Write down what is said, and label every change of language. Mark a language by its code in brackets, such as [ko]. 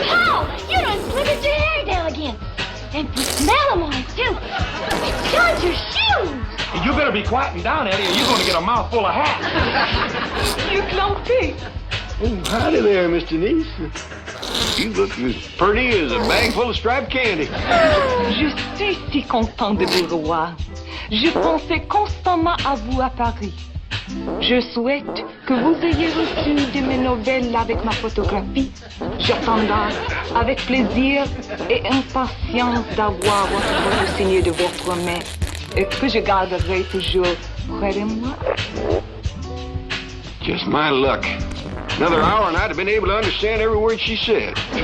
[en] Paul, you done slipped your hair down again. And you smell them on, too. John's your shoes. You better be quieting down, Eddie, or you're going to get a mouthful of hats. You clumpy. Oh, howdy there, Mr. Niece. You look as pretty as a bag full of striped candy. [fr] Je suis si content de vous revoir. Je pensais constamment à vous à Paris. Je souhaite que vous ayez reçu de mes nouvelles avec ma photographie. J'attendrai avec plaisir et impatience d'avoir votre signe de votre main et que je garderai toujours près de moi. [en] Just my luck. Another hour and I'd have been able to understand every word she said.